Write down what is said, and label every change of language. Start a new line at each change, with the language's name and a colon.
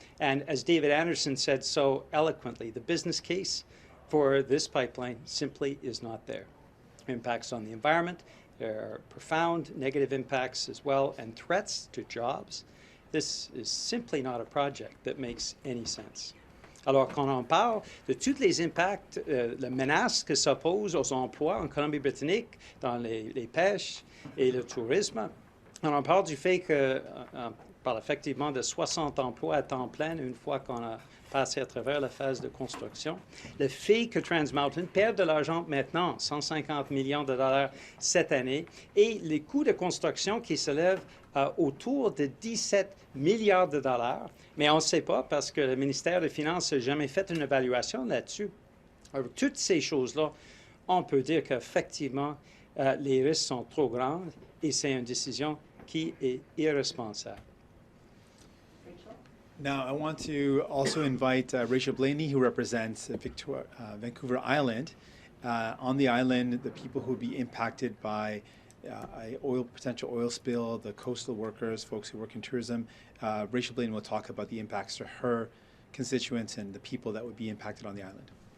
English: And as David Anderson said so eloquently, the business case for this pipeline simply is not there. Impacts on the environment, there are profound negative impacts as well, and threats to jobs. This is simply not a project that makes any sense.
French: Alors qu'on en parle de tous les impacts, les menaces que ça pose aux emplois en Colombie-Britannique, dans les pêches et le tourisme, on en parle du fait que, on parle effectivement de 60 emplois à temps plein une fois qu'on a passé à travers la phase de construction. Le fait que TransMountain perd de l'argent maintenant, 150 millions de dollars cette année, et les coûts de construction qui s'élèvent autour de 17 milliards de dollars, mais on ne sait pas parce que le ministère des Finances n'a jamais fait une évaluation là-dessus. Alors, toutes ces choses-là, on peut dire qu'effectivement, les risques sont trop grands et c'est une décision qui est irresponsable.
English: Now, I want to also invite Rachel Blaney, who represents Vancouver Island. On the island, the people who will be impacted by a potential oil spill, the coastal workers, folks who work in tourism. Rachel Blaney will talk about the impacts to her constituents and the people that would be impacted on the island.